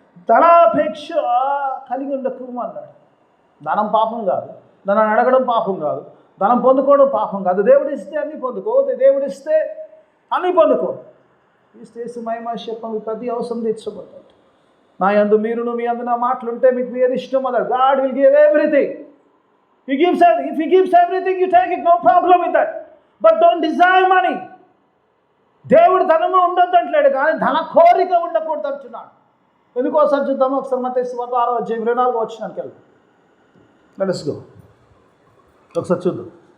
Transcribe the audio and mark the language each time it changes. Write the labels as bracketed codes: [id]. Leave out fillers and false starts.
[te] ధనాపేక్ష కలిగి ఉండకు అన్నాడు. ధనం పాపం కాదు, ధనాన్ని అడగడం పాపం కాదు, ధనం పొందుకోవడం పాపం కాదు. దేవుడు ఇస్తే అన్నీ పొందుకో, దేవుడు ఇస్తే అన్నీ పొందుకో. ఇస్తే మహిమాశపం ప్రతి అవసరం తెచ్చుకుంటాడు. నా యందు మీరును, మీ అందు నా మాటలుంటే మీకు ఏది ఇష్టం అన్నాడు. [en] God will give everything. He gives everything. If he gives everything, you take it, no problem with that. But don't desire money. [te] దేవుడు ధనము ఉండొద్దు అంటలేడు, కానీ ధన కోరిక ఉండకూడదు అంటున్నాడు. ఎందుకోసారి చూద్దాము. ఒకసారి మత్తయి సువార్త 6:24 వచ్చినానికి వెళ్దాం. [en] Let us go. [te] ఒకసారి చూద్దాం.